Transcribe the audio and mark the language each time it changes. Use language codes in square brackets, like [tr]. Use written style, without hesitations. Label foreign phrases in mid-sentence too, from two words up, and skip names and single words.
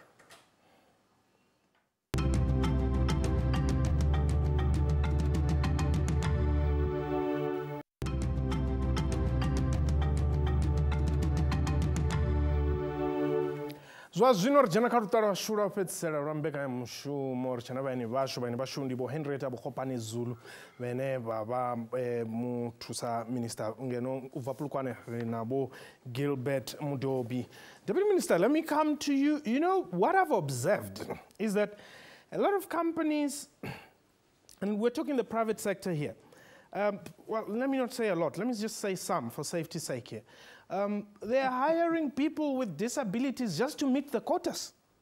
[ve] Zwa zwino ri dzhena kha luṱa lwashu lwa u fhedzisela lwa mbekanyamushumo ri tshena vhaeni vhashu ndi vho Henrietta Bogopane Zulu vhane vha vha muthusa minista ngeno u bva Polokwane ri na vho Gilbert Mudobi. [en] Deputy Minister, let me come to you. You know, what I've observed is that a lot of companies, and we're talking the private sector here, well, let me not say a lot, let me just say some for safety's sake here. They're hiring people with disabilities just to meet the quotas.